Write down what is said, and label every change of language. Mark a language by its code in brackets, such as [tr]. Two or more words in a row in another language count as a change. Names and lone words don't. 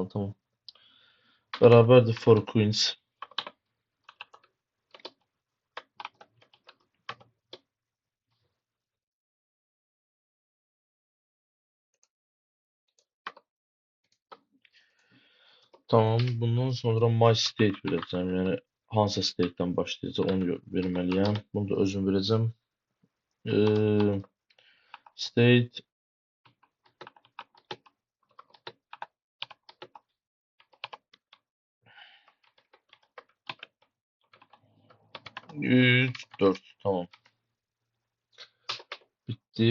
[az] Tamam. Bərabərdir [en] for queens. [az] Tamam. Bundan sonra [en] my state [az] verəcəm. Yəni hansı state-dən başlayacaq onu verməliyəm. Bunu da özüm verəcəm. State 3, 4. Tamam. Bitti.